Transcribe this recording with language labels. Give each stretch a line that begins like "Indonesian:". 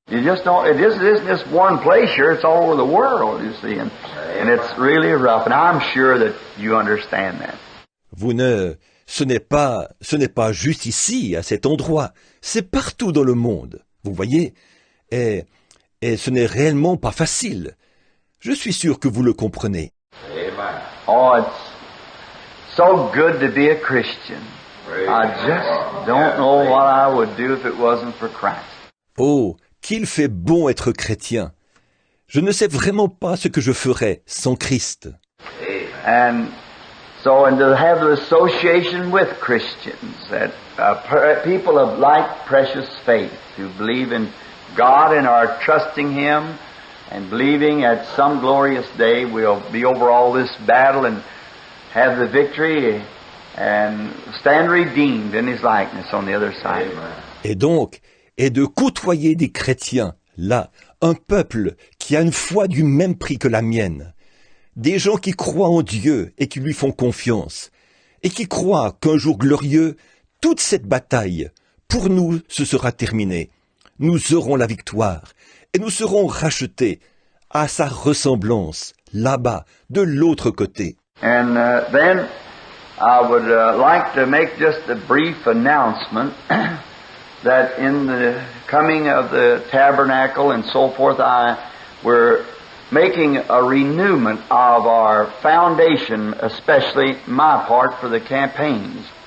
English: You just don't, it isn't just one place here, it's all over the world, you see, and it's really rough, and I'm sure that you understand that.
French: Ce n'est pas juste ici, à cet endroit, c'est partout dans le monde, vous voyez, et ce n'est réellement pas facile. Je suis sûr que vous le comprenez.
English: Amen. Oh, it's so good to be a Christian. I just don't know what I would do if it wasn't for Christ.
French: Oh, qu'il fait bon être chrétien. Je ne sais vraiment pas ce que je ferais sans Christ.
English: And to have the association with Christians, that people of like precious faith who believe in God and are trusting Him and believing at some glorious day we'll be over all this battle and have the victory and stand redeemed in His likeness on the other side.
French: Et de côtoyer des chrétiens, là, un peuple qui a une foi du même prix que la mienne, des gens qui croient en Dieu et qui lui font confiance, et qui croient qu'un jour glorieux, toute cette bataille, pour nous, ce sera terminé. Nous aurons la victoire, et nous serons rachetés à sa ressemblance, là-bas, de l'autre côté.
English: And then I would like to make just a brief announcement that in the coming of the tabernacle and so forth, we're making a renewment of our foundation, especially my part for the campaigns.